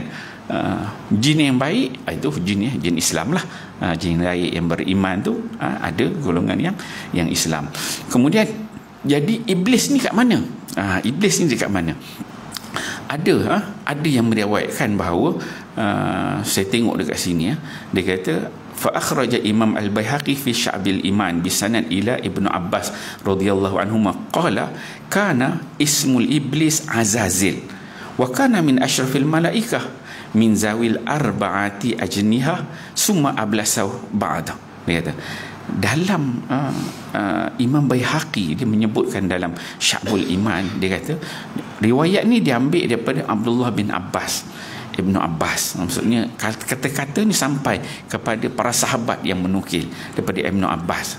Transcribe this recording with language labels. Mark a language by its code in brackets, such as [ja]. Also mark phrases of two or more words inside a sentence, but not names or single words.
[ms] Jin yang baik itu jin Islam lah. Jin baik yang beriman tu ada golongan yang Islam. Kemudian jadi iblis ni kat mana? Iblis ni dekat mana? Ada yang meriwayatkan bahawa saya tengok dekat sini dia kata [ar] فأخرج الإمام البيهقي في شعب الإيمان بسند إلى ابن عباس رضي الله عنهما قال كان اسم إبليس عزازيل وكان من أشرف الملائكة من ذوي الأربعة أجنحة ثم أبلس بعد. [ms] Dia kata dalam Imam Baihaqi dia menyebutkan dalam Sya'bul Iman, dia kata riwayat ni diambil daripada Abdullah bin Abbas, Ibnu Abbas. Maksudnya kata-kata ni sampai kepada para sahabat yang menukil daripada Ibnu Abbas.